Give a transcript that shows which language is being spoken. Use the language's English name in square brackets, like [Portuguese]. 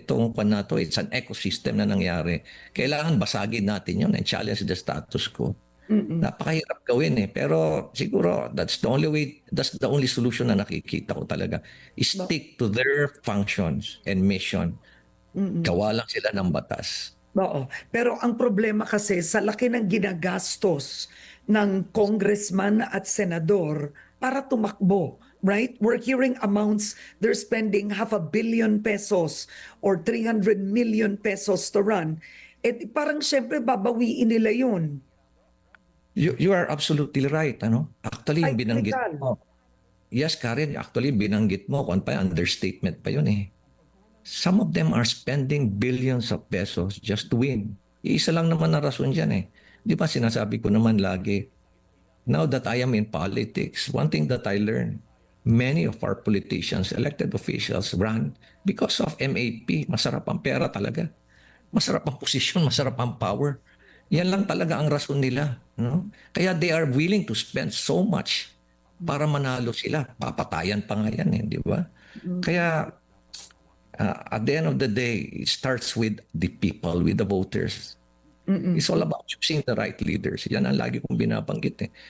[Filipino] Itong na to, [English] it's an ecosystem [Filipino] na nangyari. Kailangan basagin natin yun [English] and challenge the status quo. [Filipino] Napakahirap gawin eh. Pero siguro [English] that's the only solution [Filipino] na nakikita ko talaga. [English] Stick to their functions and mission. [Filipino] Gawa lang sila ng batas. Oo. Pero ang problema kasi sa laki ng ginagastos ng congressman at senador para tumakbo, right? [English] We're hearing amounts, they're spending 500 million pesos or 300 million pesos to run. [Filipino] Parang syempre babawiin nila yun. [English] You are absolutely right. Actually, [Filipino] yung binanggit mo. Yes, Karen, actually binanggit mo kung pa understatement pa yun eh. [English] Some of them are spending billions of pesos just to win. [Filipino] Iisa lang naman na rason dyan eh. Di ba sinasabi ko naman lagi, [English] now that I am in politics, one thing that I learned, many of our politicians, elected officials, run because of MAP. [Filipino] Masarap ang pera talaga. Masarap ang posisyon, masarap ang power. Yan lang talaga ang rason nila. No? Kaya [English] they are willing to spend so much [Filipino] para manalo sila. Papatayan pa nga yan, di ba? Kaya [English] at the end of the day, it starts with the people, with the voters. It's all about choosing the right leaders. [Filipino] Yan ang lagi kong binabanggit eh.